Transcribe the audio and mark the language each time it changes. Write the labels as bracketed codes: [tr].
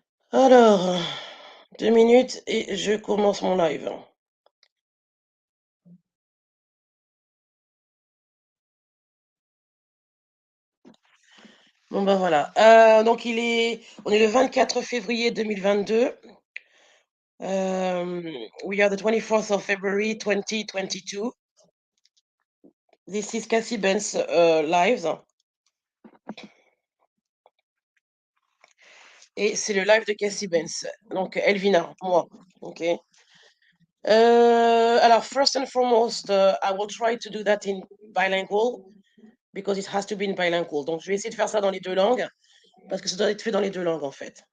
[fr] Alors, 2 minutes et je commence mon live. Bon, bah, voilà, donc on est le 24 février 2022. [en] We are the 24th of February 2022. This is Kciebenz, live [fr] et c'est le live de Kciebenz, donc Elvina, moi, OK? [en] Alors first and foremost, I will try to do that in bilingual because it has to be in bilingual. [fr] Donc je vais essayer de faire ça dans les 2 langues parce que ça doit être fait dans les 2 langues, en fait.